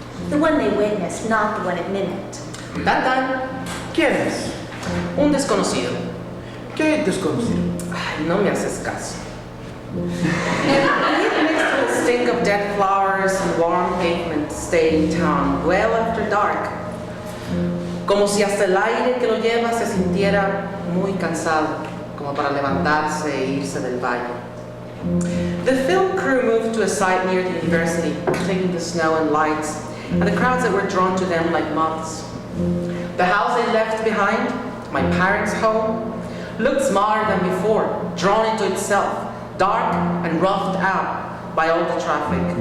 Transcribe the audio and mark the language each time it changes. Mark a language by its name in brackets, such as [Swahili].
[English] The one they witnessed, not the one it mimicked. Dan, [Spanish] ¿Quién es? un desconocido. ¿Qué desconocido? Ay, no me haces caso. [English] And it mixed with the stink of dead flowers and warm pavement stayed in town well after dark. [Spanish] Como si hasta el aire que lo lleva se sintiera muy cansado, como para levantarse e irse del valle. [English] The film crew moved to a site near the university, cleaning the snow and lights, and the crowds that were drawn to them like moths. The house they left behind, my parents' home, looked smaller than before, drawn into itself, dark and roughed out by all the traffic.